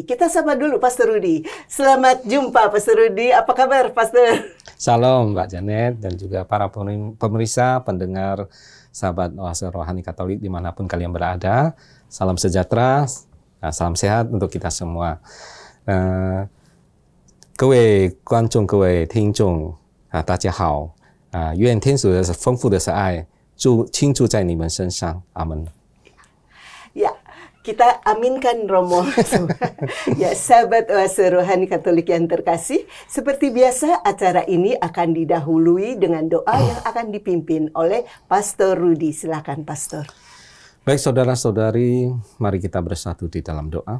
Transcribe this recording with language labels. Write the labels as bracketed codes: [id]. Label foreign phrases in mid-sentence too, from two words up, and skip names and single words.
[id] Kita sapa dulu Pastor Rudy. Selamat jumpa Pastor Rudy. Apa kabar Pastor? Salam Mbak Janet dan juga para pemirsa, pendengar, sahabat Oase Rohani Katolik dimanapun kalian berada. Salam sejahtera, salam sehat untuk kita semua. [zh] 各位观众、各位听众大家好。愿天主的丰富的爱倾注在你们身上。阿门。 [id] Ya, kita aminkan Romo. Ya, sahabat Oase Rohani Katolik yang terkasih, seperti biasa acara ini akan didahului dengan doa yang akan dipimpin oleh Pastor Rudy. Silakan Pastor. Baik saudara-saudari, mari kita bersatu di dalam doa.